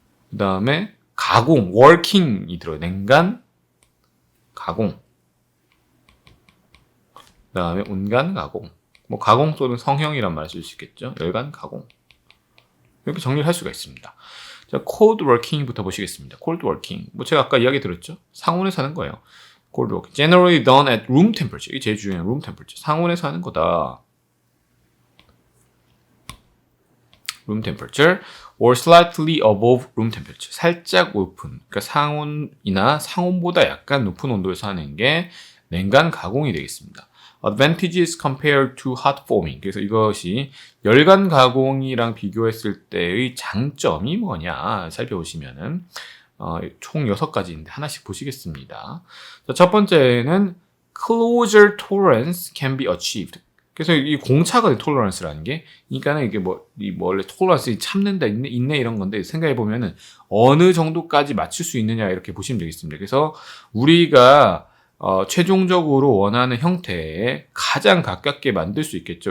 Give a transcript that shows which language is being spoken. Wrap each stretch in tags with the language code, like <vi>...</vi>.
<ko>그 다음에 가공, working이 들어요. 냉간, 가공. 그 다음에 온간, 가공. 뭐, 가공 또는 성형이란 말 쓸 수 있겠죠. 열간, 가공. 이렇게 정리를 할 수가 있습니다. 자, cold working부터 보시겠습니다.</ko> <en>cold working.</en> <ko>뭐, 제가 아까 이야기 들었죠? 상온에서 하는 거예요. cold working.</ko> <en>Generally done at room temperature.</en> <ko>이게 제일 중요한</ko> <en>room temperature.</en> <ko>상온에서 하는 거다.</ko> <en>room temperature or slightly above room temperature.</en> <ko>살짝 높은. 그러니까 상온이나 상온보다 약간 높은 온도에서 하는 게 냉간 가공이 되겠습니다.</ko> <en>Advantages compared to hot forming.</en> <ko>그래서 이것이 열간 가공이랑 비교했을 때의 장점이 뭐냐 살펴보시면은 총 6가지인데 하나씩 보시겠습니다. 자, 첫 번째는</ko> <en>closure tolerance can be achieved.</en> <ko>그래서 이 공차거든요, tolerance라는 게. 그러니까는 이게 원래 tolerance 참는다, 있네 이런 건데 생각해 보면은 어느 정도까지 맞출 수 있느냐 이렇게 보시면 되겠습니다. 그래서 우리가 최종적으로 원하는 형태에 가장 가깝게 만들 수 있겠죠.</ko>